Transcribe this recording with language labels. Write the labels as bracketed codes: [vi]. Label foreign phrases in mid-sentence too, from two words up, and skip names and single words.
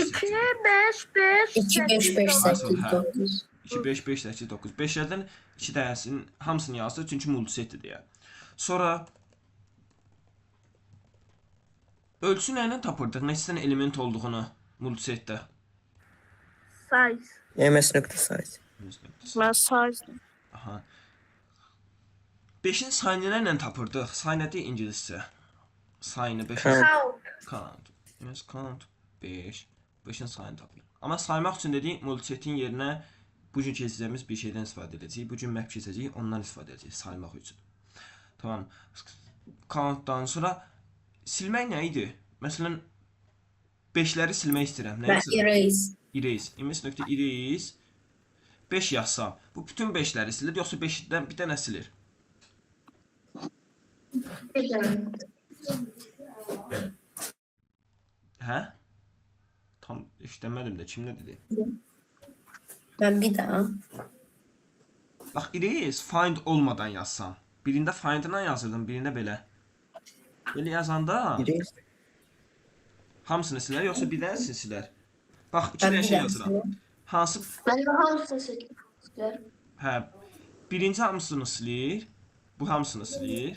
[az] 2, 5, 5, 2, 5, 5, 8, 9. 2, 5, 5, 8, 9. 5-lərdən 2 dənəsinin hamısını yazdı, çünki multisetdir deyə. Sonra ölçü nə ilə tapırdıq? Neçə dənə element olduğunu multisetdə? Size. ms.size. Mən size. Aha. 5-in sayını ilə tapırdıq. Say nədir ingiliscə? Sayını 5. Count. [en] Count. Yes, count 5. [az] 5-in sayını tapırıq. Amma saymaq üçün dedik, multisetin yerinə bu gün keçəcəyimiz bir şeydən istifadə edəcəyik. Bu gün map keçəcəyik, ondan istifadə edəcəyik saymaq üçün. Tamam. Countdan sonra silmək nə idi? Məsələn, 5-ləri silmək istəyirəm. Nə istəyirəm? Erase. Erase. ms.erase 5 yazsam. Bu bütün 5-ləri silir, yoxsa 5-dən bir dənə silir? Hə? Tam işləmədim də, kim nə dedi? [tr] Ben bir daha. [az] Bax, [en] erase find [az] olmadan yazsam. Birində find-la yazırdım, birində belə. Belə yazanda Erase. hamısını silər, yoxsa bir dənəsini silər? Bax, iki Ben dənə bir şey daha. yazıram. Hansı? [tr] Ben de hamısını seçtim. [az] Hə, birinci hamısını silir, bu hamısını silir.